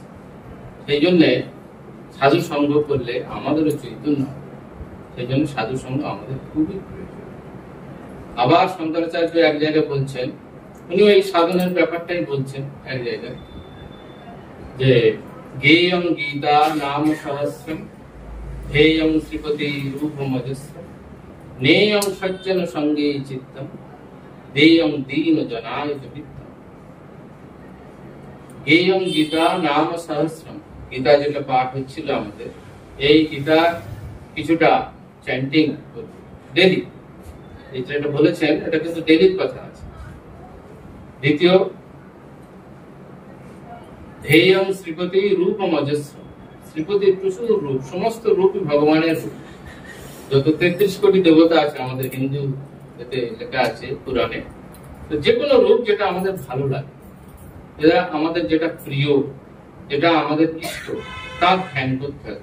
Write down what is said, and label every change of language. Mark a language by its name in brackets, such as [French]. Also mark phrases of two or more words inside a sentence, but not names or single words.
[Bangla] সেই জন্য সাধু সঙ্গ করলে আমাদেরও চৈতন্য হবে। সেই জন্য সাধু সঙ্গ আমাদের খুবই প্রয়োজন। আবার শঙ্করাচার্য এক জায়গায় বলছেন, উনি এই সাধনের ব্যাপারটাই বলছেন এক জায়গায়, যে [Sanskrit] गेयं गीता नाम सहस्रम् ध्येयं श्रीपति रूपमजस्रं नेयं सज्जन संगे चित्तम देयं दीन जनाय च वित्तम। गेयं गीता नाम सहस्रम्, [Bangla] গীতা যেটা পাঠ হচ্ছিল আমাদের, এই গীতা কিছুটা [English] chanting daily, [Bangla] এই যেটা বলেছেন এটা কিন্তু ডেলির কথা আছে। [Sanskrit] দ্বিতীয় ध्येयं श्रीपति रूपमजस्रम्, [Bangla] শ্রীপতির প্রচুর রূপ, সমস্ত রূপই ভগবানের রূপ। যত 33 কোটি দেবতা আছে আমাদের হিন্দু এতে লেখা আছে পুরাণে, তো যে কোনো রূপ যেটা আমাদের ভালো লাগে, যেটা আমাদের যেটা প্রিয়, যেটা আমাদের ইষ্ট, তার ধ্যান করতে হবে।